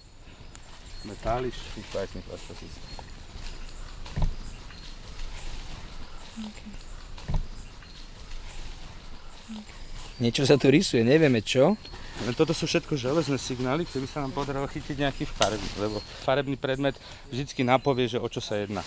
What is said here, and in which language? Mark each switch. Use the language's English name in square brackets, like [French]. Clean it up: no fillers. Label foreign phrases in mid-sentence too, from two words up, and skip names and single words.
[Slovak] Metáliš? [German] Ich weiß nicht, was das ist. [Slovak] Niečo sa tu rysuje, nevieme čo. Toto sú všetko železné signály, keby sa nám podarilo chytiť nejaký farebný, lebo farebný predmet vždycky napovie, že o čo sa jedná.